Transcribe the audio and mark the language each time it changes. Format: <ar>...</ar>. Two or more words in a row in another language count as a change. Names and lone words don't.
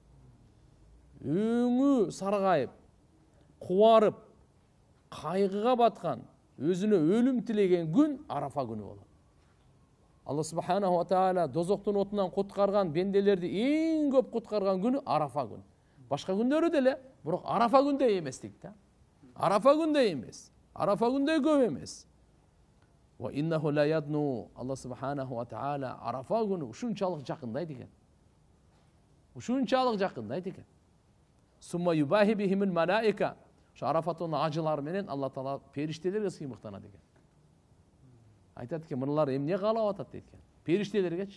<ky>Өңү саргайып, кубарып, кайгыга баткан, өзүнө өлүм тилеген күн Арафа күнү болот. Алла</ky> <ar>سبحانه وتعالى</ar> <ky>дозоктун отунан куткарган бенделерди эң көп куткарган күнү Арафа күн. Башка күндөрү деле, бирок Арафа күндөй эмес дейт да. Арафа күндөй эмес. Арафа күндөй көп эмес.</ky> <ar>وإنه لا يدنو.</ar> <ky>Алла</ky> <ar>سبحانه وتعالى</ar> <ky>Арафа күнү ушунчалык жакындайт экен.</ky> <ar>ثم يباهي بهم الملائكة.</ar> <ky>Ошо Арафаттын ажылары менен Алла Таала периштелерге сыймыктанат экен. Айтат экен, мыналар эмне каалап атат дейт экен. Периштелергечи.</ky>